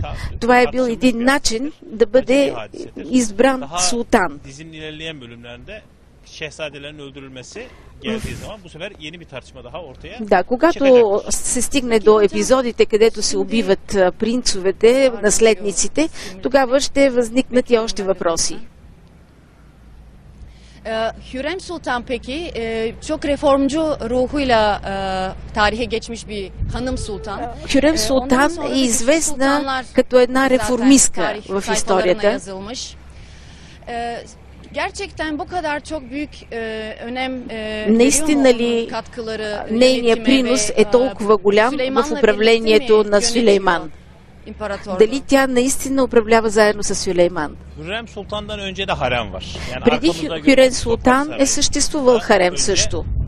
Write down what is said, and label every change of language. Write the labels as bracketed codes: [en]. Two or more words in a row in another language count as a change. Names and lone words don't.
[bg] Това е бил един начин да бъде избран султан. Да, когато се стигне до епизодите, където се убиват принцовете, наследниците, тогава ще възникнат и още въпроси. [tr] Hürrem Sultan peki çok reformcu ruhuyla tarihe geçmiş bir hanım sultan. [bg] Хюрем Султан е известна като една реформистка в историята. [tr] Gerçekten bu kadar çok büyük önem [bg] Наистина ли нейният принос е толкова голям в управлението на Сюлейман? Дали тя наистина управлява заедно с Сюлейман? Преди Хюрем Султан е съществувал харем също.